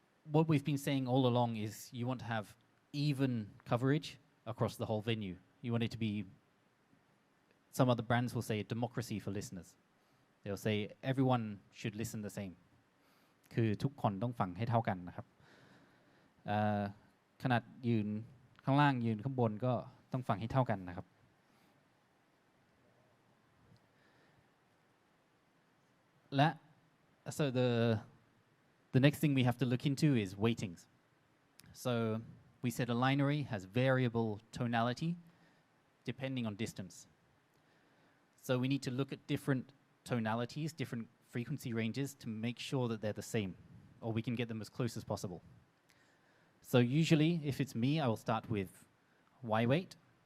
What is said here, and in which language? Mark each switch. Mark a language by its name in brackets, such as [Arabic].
[English] What we've been saying all along is you want to have even coverage across the whole venue. You want it to be, some other brands will say, a democracy for listeners. They'll say everyone should listen the same. [Thai] คือทุกคนต้องฟังให้เท่ากันนะครับขนาดยืนข้างล่างยืนข้างบนก็ต้องฟังให้เท่ากันนะครับและ [English] so the next thing we have to look into is weightings. So we said a lineary has variable tonality depending on distance. So we need to look at different tonalities, different frequency ranges to make sure that they're the same, or we can get them as close as possible. So usually, if it's me, I will start with Y weight.